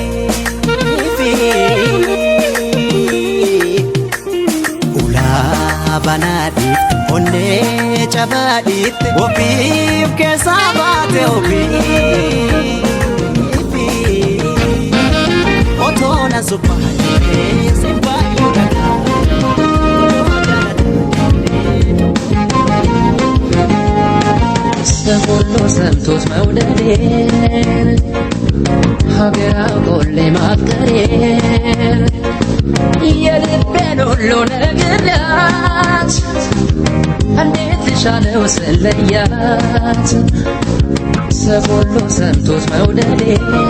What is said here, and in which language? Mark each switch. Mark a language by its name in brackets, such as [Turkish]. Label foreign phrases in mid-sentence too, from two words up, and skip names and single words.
[Oromo] banaadhiif onnee cabaadhiitte ofiif keessaa baate ofiif otoo na suphaa jettee sinfaayyuu dhagaa [Amharic] ሰሞኑ ሰምቶት መውደዴን ሀገር አውቆሌ ማፍቀሬን የልቤን ሁሉ ነግሬያት እንዴት ልሻለው ስለያት ሰሞኑ ሰምቶት መውደዴን